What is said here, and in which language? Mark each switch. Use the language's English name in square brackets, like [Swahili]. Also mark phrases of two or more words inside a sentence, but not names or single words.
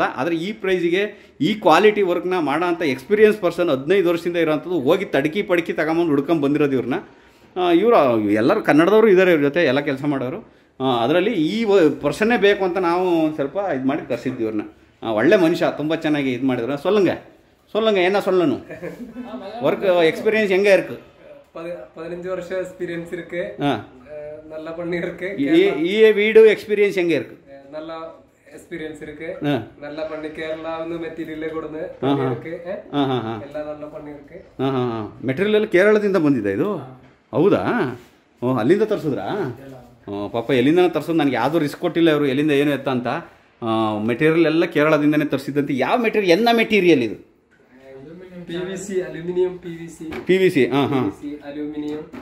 [Kannada] ಆದರೆ ಈ ಪ್ರೈಸಿಗೆ ಈ ಕ್ವಾಲಿಟಿ ವರ್ಕ್ನ ಮಾಡೋ ಅಂಥ ಎಕ್ಸ್ಪೀರಿಯನ್ಸ್ ಪರ್ಸನ್ 15 ವರ್ಷದಿಂದ ಇರೋಂಥದ್ದು ಹೋಗಿ ತಡಕಿ ಪಡಕಿ ತಗೊಂಬಂದು ಹುಡ್ಕೊಂಡು ಬಂದಿರೋದು ಇವ್ರನ್ನ. ಇವರು ಎಲ್ಲರೂ ಕನ್ನಡದವರು ಇದ್ದಾರೆ ಇವ್ರ ಜೊತೆ ಎಲ್ಲ ಕೆಲಸ ಮಾಡೋರು. ಅದರಲ್ಲಿ ಈ ಪರ್ಸನ್ನೇ ಬೇಕು ಅಂತ ನಾವು ಸ್ವಲ್ಪ ಇದು ಮಾಡಿ ಕರೆಸಿದ್ವಿ ಇವ್ರನ್ನ. ಒಳ್ಳೆ ಮನುಷ್ಯ, ತುಂಬ ಚೆನ್ನಾಗಿ ಇದು ಮಾಡಿದ್ರು. [Tamil] சொல்லுங்க என்ன சொல்லணும்? ஒர்க் எக்ஸ்பீரியன்ஸ் எங்க இருக்கு? 15 வருஷம் எக்ஸ்பீரியன்ஸ் இருக்கு. நல்லா பண்ணி இருக்கு. வீடு எக்ஸ்பீரியன்ஸ் எங்க இருக்கு? நல்லா எக்ஸ்பீரியன்ஸ் இருக்கு. நல்லா பண்ணி கேரளா வந்து மெட்டீரியல் கொடனே ಇருக்கு. ಎಲ್ಲ நல்லா பண்ணி இருக்கு. [Kannada] ಮೆಟೀರಿಯಲ್ ಕೇರಳದಿಂದ ಬಂದಿದೆ ಇದು? ಹೌದಾ? ಅಲ್ಲಿಂದ ತರಿಸಿದ್ರಾ? ಪಾಪ ಎಲ್ಲಿಂದ ತರಿಸೋದು, ನನಗೆ ಯಾವುದೂ ರಿಸ್ಕ್ ಕೊಟ್ಟಿಲ್ಲ ಇವರು ಎಲ್ಲಿಂದ ಏನು ಎತ್ತ ಅಂತ. ಮೆಟೀರಿಯಲ್ ಎಲ್ಲ ಕೇರಳದಿಂದನೇ ತರಿಸಿದ್ದಂತೆ. ಯಾವ ಮೆಟೀರಿಯಲ್, ಎನ್ನ ಮೆಟೀರಿಯಲ್ ಇದು? PVC, ಅಲ್ಯೂಮಿನಿಯಂ PVC. ಅಲ್ಯೂಮಿನಿಯಂ.